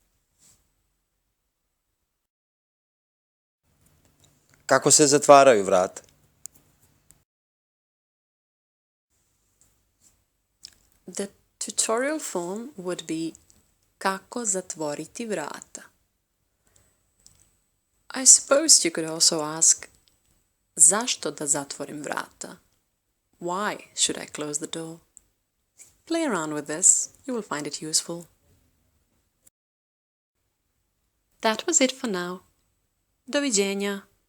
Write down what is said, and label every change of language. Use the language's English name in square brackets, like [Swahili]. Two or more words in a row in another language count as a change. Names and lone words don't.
[Croatian] Kako se zatvaraju vrata? [English] The tutorial form would be [Croatian] kako zatvoriti vrata. [English] I suppose you could also ask, [Croatian] zašto da zatvorim vrata? [English] Why should I close the door? Play around with this, you will find it useful. That was it for now. [Croatian] Doviđenja.